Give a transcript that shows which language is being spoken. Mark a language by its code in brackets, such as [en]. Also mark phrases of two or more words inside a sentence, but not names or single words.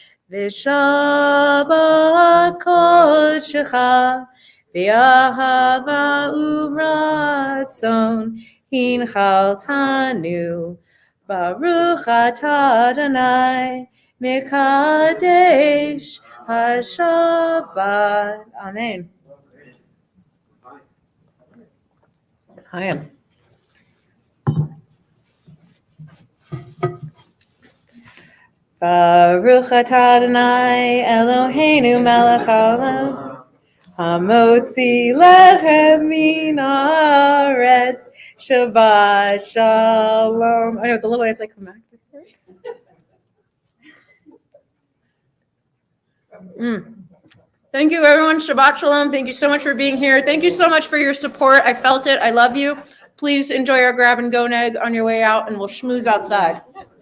[he] ושבת קדשך ואהבה ורצון הנחלתנו ברוך אתה אדוני מקדש השבת. [en] Amen. I am. [he] ברוך אתה אדוני אלוהינו מלך העולם המוציא לחם מן הארץ שבת שלום. [en] I know it's a little anticlimactic. Thank you, everyone. [he] שבת שלום. [en] Thank you so much for being here. Thank you so much for your support. I felt it. I love you. Please enjoy our grab and go neg on your way out, and we'll schmooze outside.